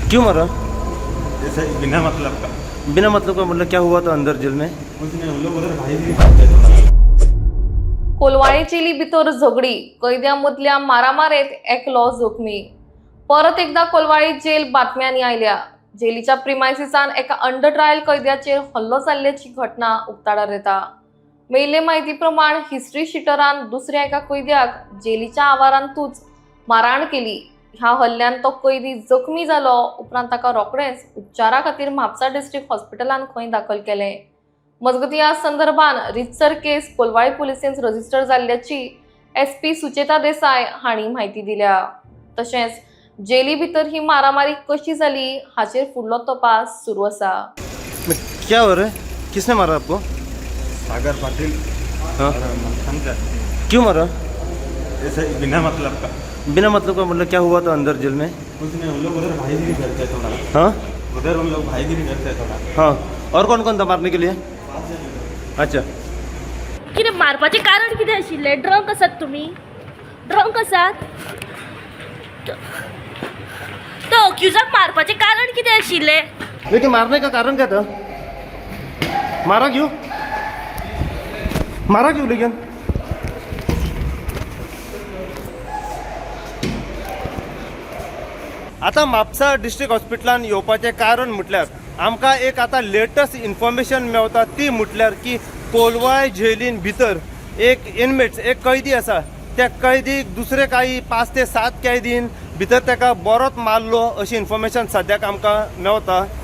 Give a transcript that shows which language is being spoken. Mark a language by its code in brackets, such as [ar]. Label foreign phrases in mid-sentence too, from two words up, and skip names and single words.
[hi] क्यों मरा? जैसे बिना मतलब का। बिना मतलब का मतलब क्या हुआ था अंदर जेल में? कुछ नहीं, हम लोग उधर भाई भी करते थोड़ा। [kok] कोलवाळे जेली भितर झगडी, कैद्यांमदल्या मारामारेत एकलो जखमी. परत एकदा कोलवाळे जेल बातम्यांनी आयल्या. जेलीच्या प्रिमायसिसान एका [en] under trial [kok] कैद्याचेर हल्लो जाल्ल्याची घटना उक्ताडार येता. मेल्ले म्हायती प्रमाण हिस्ट्री शीटरान दुसऱ्या एका कैद्याक जेलीच्या आवारांतूच मारहाण केली. ह्या हल्ल्यान तो कैदी जखमी जालो. उपरांत ताका रोखडेच उपचारा खातीर म्हापसा डिस्ट्रिक्ट हॉस्पिटलांत खंय दाखल केले. मजगती ह्या संदर्भान रितसर केस कोलवाळे पुलिसेंत रजिस्टर जाल्ल्याची SP सुचेता देसाय हांणी म्हायती दिल्या. तशेंच जेली भितर ही मारामारी कशी जाली हाचेर फुडलो तपास सुरू आसा. [hi] क्या हो रहा है? किसने मारा आपको? सागर पाटिल। हाँ। समझा? क्यों मरा? जैसे बिना मतलब का। बिना मतलब का मतलब क्या हुआ था अंदर जेल में? कुछ नहीं, हम लोग उधर भाईगिरी करते थोड़ा। हाँ उधर हम लोग भाईगिरी करते थोड़ा। हाँ, और कौन कौन था मारने के लिए? अच्छा, [kok] कितें मारपाचें कारण कितें आशिल्लें? ड्रंक आसात तुमी? ड्रंक आसात? तो अक्युजाक मारपाचें कारण कितें आशिल्लें? [hi] लेकिन मारने का कारण क्या था? मारा क्यों? मारा क्यों लेकिन? [kok] आता म्हापसा डिस्ट्रिक्ट हॉस्पिटलान येवपाचें कारण म्हटल्यार आमकां एक आतां [en] latest information [kok] मेवता ती म्हटल्यार की कोलवाळे जेलीन भितर एक इनमेट्स एक कैदी आसा. त्या कैदीक दुसरे काही 5 ते 7 कैदीन भितर ताका बरोच मारलो अशी इन्फॉर्मेशन सद्याक आमकां मेवता.